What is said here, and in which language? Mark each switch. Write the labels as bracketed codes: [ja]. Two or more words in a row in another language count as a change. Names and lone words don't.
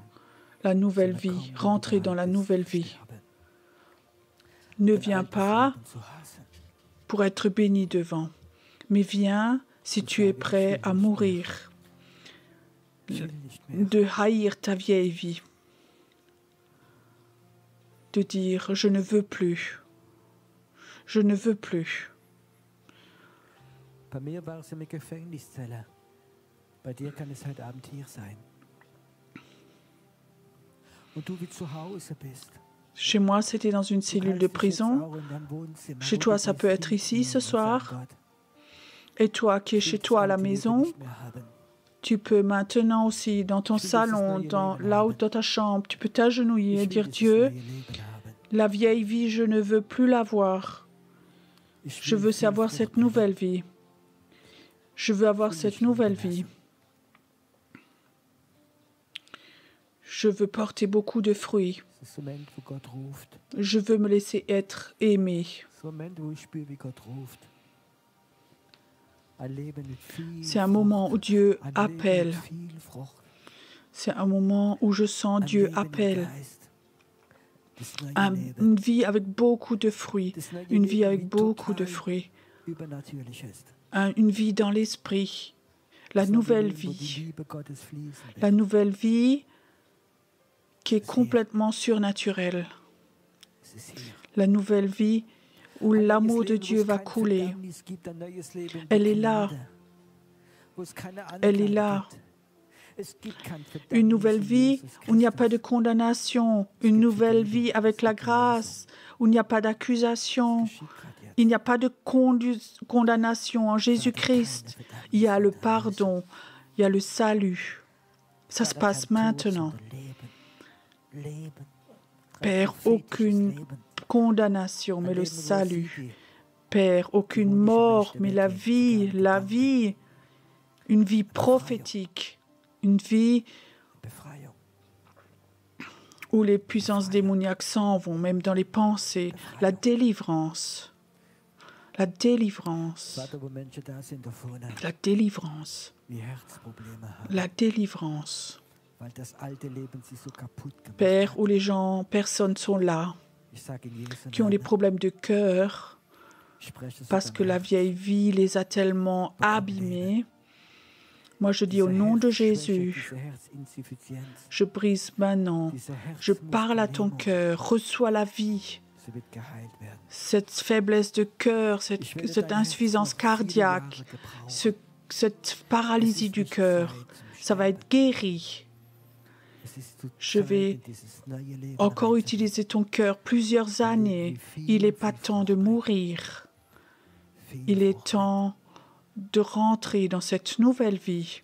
[fr] La nouvelle vie, rentrer dans la nouvelle vie. Ne viens pas pour être béni devant, mais viens si tu es prêt à mourir, de haïr ta vieille vie, de dire « je ne veux plus ». Je ne veux plus. [de] Bei mir war es eine Gefängniszelle. Bei dir kann es heute Abend hier sein. Und du wie zu Hause bist. [fr] Chez moi, c'était dans une cellule de prison. Chez toi, ça peut être ici ce soir. Et toi qui es chez toi à la maison, tu peux maintenant aussi dans ton salon, dans ta chambre, tu peux t'agenouiller et dire « Dieu, La vieille vie, je ne veux plus la voir. Je veux savoir cette nouvelle vie. Je veux avoir cette nouvelle vie. Je veux porter beaucoup de fruits. [de] Es ist so ein Moment, wo Gott ruft. [fr] Je veux me laisser être aimé. [de] So ein Moment, wo ich spüre, wie Gott ruft. Ein Leben mit viel [fr] C'est un moment où Dieu [de] Frucht. Ein Leben [fr] appelle. [de] mit viel Frucht. [fr] C'est un moment où je sens [de] Ein [fr] Dieu [de] Leben im [fr] appelle. [de] Geist. Das neue Leben. [fr] Une vie avec beaucoup de fruits. [de] Das neue [fr] Une vie [de] Leben, [fr] avec [de] wie [fr] beaucoup de [de] total [fr] fruits. [de] übernatürlich ist. [fr] Une vie dans l'esprit. La [de] Das neue [fr] nouvelle [de] Leben, wo die [fr] vie. [de] Liebe Gottes fließen wird. [fr] La nouvelle vie qui est complètement surnaturelle. [de] Es ist hier. [fr] La nouvelle vie où [de] Ein neues [fr] l'amour de [de] Leben, wo [fr] Dieu [de] es [fr] va [de] kein [fr] couler. [de] Verdammnis gibt, ein neues Leben [fr] Elle est [de] der [fr] là. [de] Gnade, wo es keine [fr] Elle est [de] Anklage [fr] là. [de] gibt. Es gibt kein Verdammnis [fr] Une nouvelle [de] in [fr] vie [de] Jesus [fr] où il n'y a pas de [de] Christus. [fr] condamnation. Une nouvelle vie avec la grâce où il n'y a pas d'accusation. [de] Geschieht grad jetzt. [fr] Il n'y a pas de condamnation en Jésus-Christ. Il y a le pardon. Il y a le salut. Ça se [de] Vater, [fr] passe [de] kein Tod, [fr] maintenant. [de] sondern Leben. Leben. Ein [fr] Père, [de] prophetisches [fr] aucune [de] Leben. [fr] condamnation, [de] Ein [fr] mais le [de] Leben, wo [fr] salut. [de] Siege [fr] Père, aucune mort, mais la vie, une vie prophétique, une vie [de] und Befreiung. [fr] où les puissances démoniaques s'en vont, même dans les pensées, la délivrance. La délivrance. [de] Vater, wo Menschen da sind da vorne, [fr] La délivrance. [de] die Herzprobleme haben, [fr] La délivrance. [de] weil das alte Leben sie so kaputt gemacht [fr] Père, [de] hat. [fr] où les gens, personnes sont là, [de] Ich sage in Jesu [fr] qui ont des [de] Namen, [fr] problèmes de cœur, [de] ich spreche es [fr] parce [de] über [fr] que la [de] Herz. [fr] vieille vie les a tellement abîmés. Moi, je dis au [de] Diese [fr] nom de [de] Herzschwäche, [fr] Jésus, [de] diese Herzinsuffizienz, [fr] je brise maintenant. [de] diese [fr] Je parle à ton [de] Herzmuskellähmung, [fr] cœur. Reçois la vie. [de] sie wird geheilt werden. [fr] Cette faiblesse de cœur, [de] Ich werde [fr] cette [de] dein Herz [fr] insuffisance [de] noch viele [fr] cardiaque, [de] Jahre gebrauchen. [fr] cette paralysie du cœur, ça va être guéri. Je vais encore utiliser ton cœur plusieurs années. Il n'est pas temps de mourir. Il est temps de rentrer dans cette nouvelle vie.